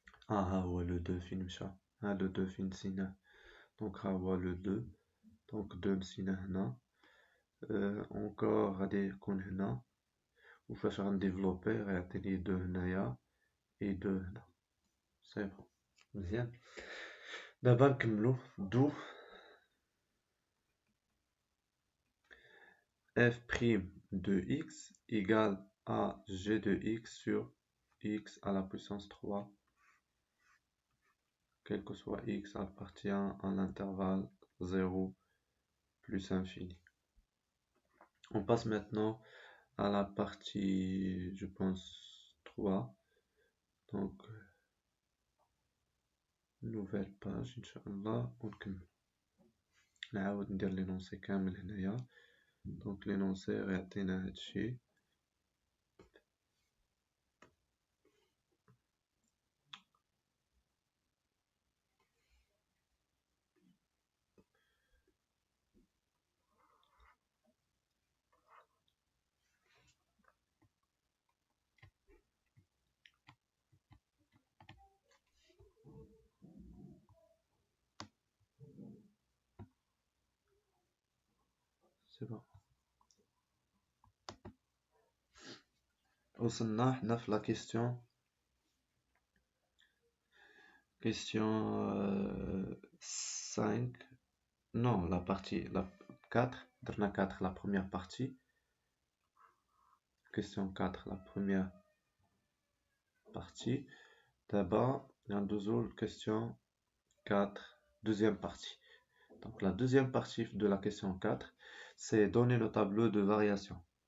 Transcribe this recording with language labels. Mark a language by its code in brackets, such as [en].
[ar] هو le 2 فين مشى؟ le 2 فين نسيناه؟ donc هو le 2. donc 2 نسيناه هنا. encore غادي يكون هنا، وفاش غنديفلوبي غيعطيني 2 هنايا et 2 هنا. [fr] سي بون [ar] مزيان. دابا نكملو. [fr] دو f' de x égale à g de x sur x à la puissance 3, quel que soit x appartient à l'intervalle 0 plus infini. On passe maintenant à la partie, je pense, 3. Donc, nouvelle page, Inch'Allah, ونكمل. [ar] نعاود ندير l'énoncé كامل هنايا. [fr] Donc l'énoncé [ar] غيعطينا هادشي. [fr] C'est bon. [ar] وصلنا حنا في [fr] la question 5. Non, la partie 4. [ar] درنا [fr] 4 la première partie. Question 4 la première partie. D'abord, [ar] ندوزو [fr] question 4 deuxième partie. Donc la deuxième partie de la question 4, c'est donner le tableau de variation.